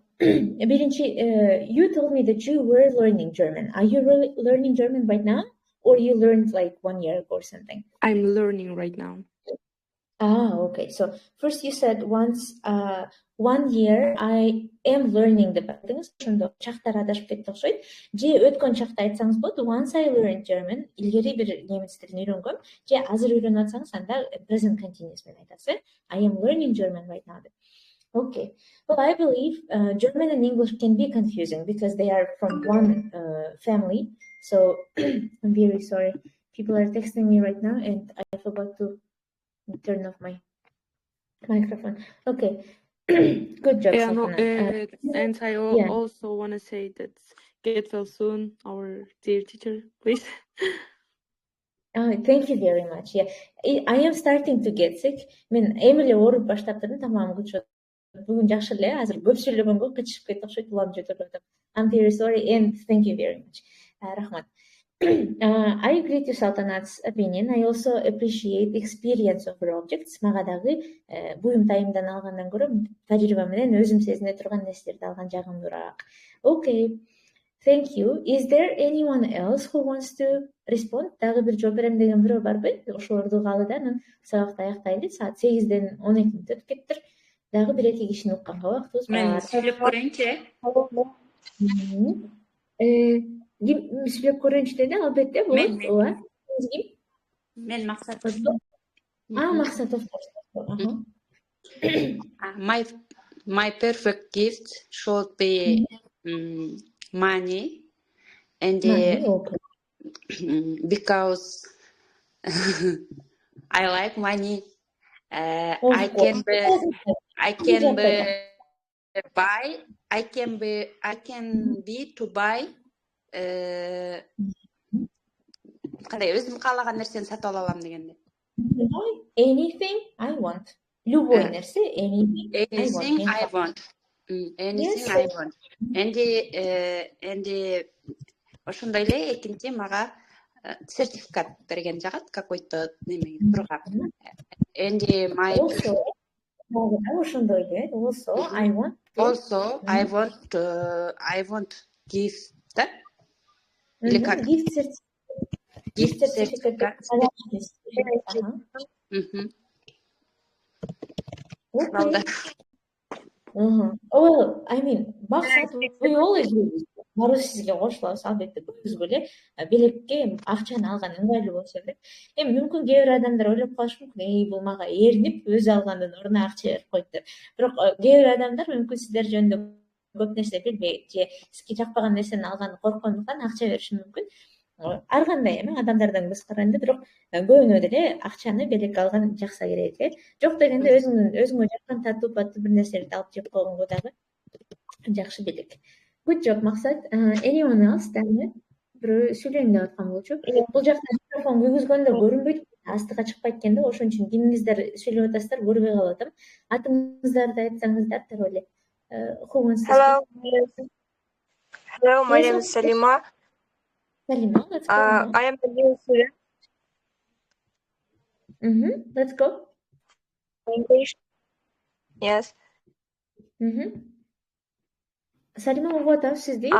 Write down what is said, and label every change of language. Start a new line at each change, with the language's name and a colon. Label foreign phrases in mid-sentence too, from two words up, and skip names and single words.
English: You told me that you were learning German. Are you really learning German right now? Or you learned like 1 year ago or something? I'm learning right now. Okay. So first you said once 1 year I am learning the things.
Kyrgyz: Ошондо чактар адашып кетти окшойт. Же өткөн чакта айтсаңыз болот.
English: Once I learned German,
Kyrgyz: илгери бир немис тилин үйрөнгөм. Же азыр үйрөнүп атсаңыз анда
English: present continuous
Kyrgyz: менен айтасыз.
English: I am learning German right now. Okay. Well, I believe German and English can be confusing because they are from one family. So I'm very sorry. People are texting me right now and I forgot to turn off my microphone. Okay. Good job, and I also want to say that get well soon, our dear teacher, please. Thank you very much. Yeah, I am starting to get sick.
Kyrgyz: Мен эмиле ооруп баштаптырмын, тамагым күчөт. Бүгүн жакшы эле, азыр көп сүйлөгөнгө кычышып кетти окшойт, улам жөтөрүп атам.
English: I'm very sorry and thank you very much.
Kyrgyz: Рахмат.
English: I agree to Sultanat's opinion. I also appreciate the experience of her objects.
Kyrgyz: Мага дагы буюм тайымдан алгандан көрө тажрыйба менен өзүм сезине турган нерселерди алган жагымдуураак.
English: Okay. Thank you. Is there anyone else who wants to respond?
Kyrgyz: Дагы бир жооп берем деген бирөө барбы? Ошолорду каалы да, анан сабакты аяктайлы. Саат 8-ден 12 мүнөт өтүп кетиптир. Дагы бир эки кишини укканга убактыбыз бар. Мен сөйлөп көрөйүнчү. Сүйлөп көрөйүнчү деди, албетте, болот. Ооба. Мен Максат. Максатов.
English: My perfect gift should be money, and because I like money, I can be to buy
Kyrgyz: кандай өзүм каалаган нерсени сатып ала алам дегенде.
English: Anything I want.
Kyrgyz: Любой нерсе,
English: anything I want. Anything I want.
Kyrgyz: Энди ошондой эле экинчи мага сертификат берген жагат какой-то неме тургап. Энди ошондой эле.
English: Also, I want to. Also, I want gift да?
Russian: Или как?
English: Gift certificate. Okay. Well, I mean, maksat we always use.
Kyrgyz: Баары сизге кошулабыз, албетте көзгө эле белекке акчаны алган ыңгайлуу болсо керек. Эми мүмкүн кээ бир адамдар ойлоп калышы мүмкүн, бул мага эринип өзү алгандын ордуна акча берип коет деп. Бирок кээ бир адамдар мүмкүн сиздер жөнүндө көп нерсе билбейт же сизге жакпаган нерсени алганды корккондуктан акча бериши мүмкүн. Ар кандай эми адамдардан көз каранды, бирок көбүнө деле акчаны белекке алган жакса керек эле. Жок дегенде өзүңө жаккан татуу паттуу бир нерселерди алып жеп койгонго дагы жакшы белек.
English: Good job, Maksat. Anyone else?
Kyrgyz: Дагы бирөө сүйлөйүн деп аткан болчу. Бул жакта микрофон күйгүзгөндө көрүнбөйт, астыга чыкпайт экен да, ошон үчүн кимиңиздер сөйлөп атасыздар, көрбөй калып атам. Атыңыздарды айтсаңыздар деп эле.
English: Hello, my name is Salima. Salima, let's go. I am a new student. Let's go. English. Yes. Salima, what else is the